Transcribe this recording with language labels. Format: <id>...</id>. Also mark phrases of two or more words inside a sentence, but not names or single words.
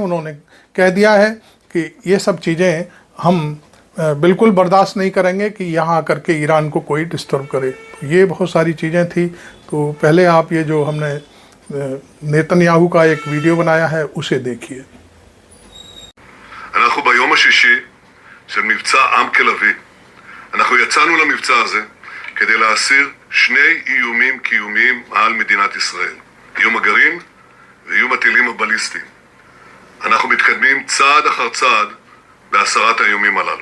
<hi>उन्होंने कह दिया है कि ये सब चीज़ें हम बिल्कुल बर्दाश्त नहीं करेंगे कि यहाँ आकर के ईरान को कोई डिस्टर्ब करे। तो ये बहुत सारी चीज़ें थी। तो पहले आप ये जो हमने नेतन्याहू का एक वीडियो बनाया है उसे देखिए।</hi> <he>אנחנו ביום השישי של מבצע עם כלבי. אנחנו יצאנו למבצע הזה כדי להסיר 2 איומים קיומיים על מדינת ישראל. איום הגרעין ואיום הטילים הבליסטיים. אנחנו מתקדמים צעד אחר צעד בהסרת האיומים הללו.</he>